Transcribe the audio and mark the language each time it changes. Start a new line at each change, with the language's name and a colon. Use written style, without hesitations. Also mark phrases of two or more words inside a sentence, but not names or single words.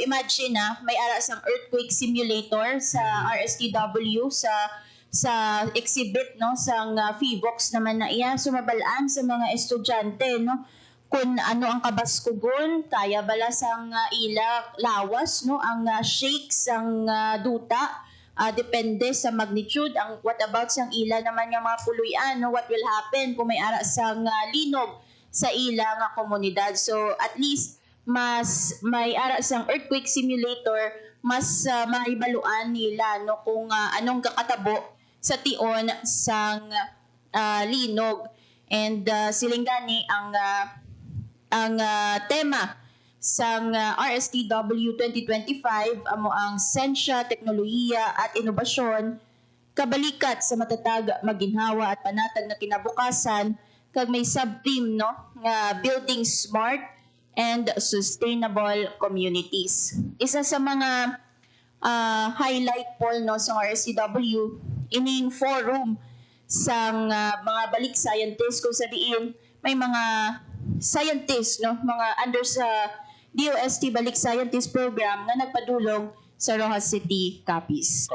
Hiligaynon: Imagine may ara sang
English: earthquake simulator
Hiligaynon: sa RSTW sa exhibit, no, sang FIVOX naman na iya. So mabalaan sa mga estudyante, no, kung ano ang kabaskugon, kaya bala sang ila lawas, no, ang shakes, ang duta, depende sa magnitude.
English: What about
Hiligaynon: sang ila naman nga mga puluyan, no?
English: What will happen
Hiligaynon: kung may ara sang linog sa ila nga komunidad. So at least mas may ara sang
English: earthquake simulator,
Hiligaynon: mas maibaluan nila no kung anong kakatabo sa tion sang linog. And siling gani ang tema sang RSTW 2025 amo ang
Filipino: siyensya, teknolohiya at inobasyon kabalikat sa matatag, maginhawa at panatag na kinabukasan
Hiligaynon: kag may sub-theme no nga
English: building smart and sustainable communities.
Hiligaynon: Isa sa mga highlight poll no sa RSTW ining forum sang mga
English: balik scientists
Hiligaynon: kung sa diin may mga scientists no mga under sa DOST Balik Scientist Program na nagpadulong sa Rojas City, Capiz.